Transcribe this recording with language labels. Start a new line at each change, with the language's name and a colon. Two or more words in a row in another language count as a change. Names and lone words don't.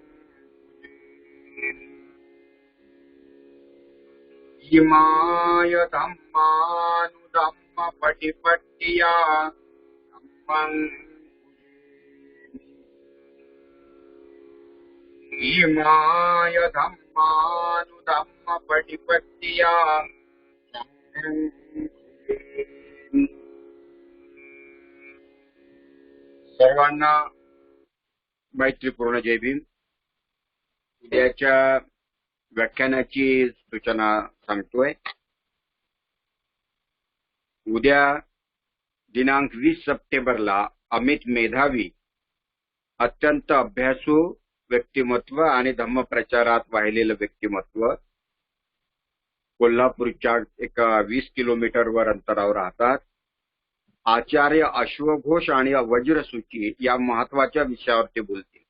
Pali: इमाय धम्मानुधम्म पटिपट्टिया धम्मं इमाय धम्मानुधम्म पटिपट्टिया धम्मं.
Marathi: सर्वांना मैत्रीपूर्ण जय भीम. उद्याच्या व्याख्यानाची सूचना सांगतोय. उद्या दिनांक 20 सप्टेंबरला अमित मेधावी, अत्यंत अभ्यासू व्यक्तिमत्व आणि धम्मप्रचारात वाहिलेलं व्यक्तिमत्व, कोल्हापूरच्या एक 20 किलोमीटरवर अंतरावर राहतात, आचार्य अश्वघोष आणि वज्रसूची या महत्वाच्या विषयावर ते बोलतील.